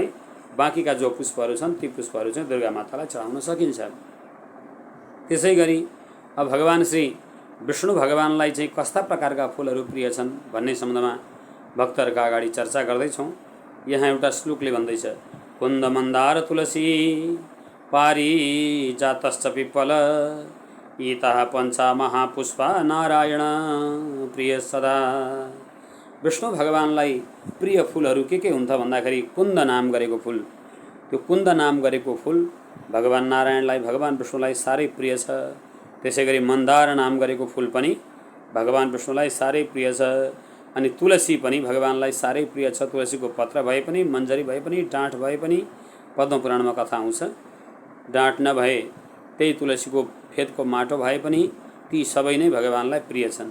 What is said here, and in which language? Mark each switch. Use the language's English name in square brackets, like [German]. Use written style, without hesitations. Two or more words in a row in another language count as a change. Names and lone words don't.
[Nepali] बाँकीका जो पुष्पहरू छन् ती पुष्पहरू चाहिँ दुर्गा मातालाई चढाउन सकिन्छ। त्यसै गरी अब भगवान श्री विष्णु भगवानलाई चाहिँ कस्ता प्रकारका फुलहरू प्रिय छन् भन्ने सम्बन्धमा भक्तहरूका अगाडि चर्चा गर्दैछौँ। यहाँ एउटा श्लोकले भन्दैछ, [Sanskrit] कुन्द मन्दार तुलसी पारिजातश्च पिप्पल इतः पञ्चा महापुष्पा नारायण प्रिय सदा। [Nepali] विष्णु भगवानलाई प्रिय फुलहरू के हुन् त भन्दाखेरि कुन्द नाम गरेको फुल, त्यो कुन्द नाम गरेको फुल भगवान नारायणलाई, भगवान विष्णुलाई साह्रै प्रिय छ। त्यसै गरी मन्दार नाम गरेको फुल पनि भगवान विष्णुलाई साह्रै प्रिय छ। अनि तुलसी पनि भगवानलाई साह्रै प्रिय छ। तुलसीको पत्र भए पनि, मन्जरी भए पनि, डाँठ भए पनि, पद्मपुराणमा कथा आउँछ, डाँठ नभए त्यही तुलसीको फेदको माटो भए पनि ती सबै नै भगवानलाई प्रिय छन्।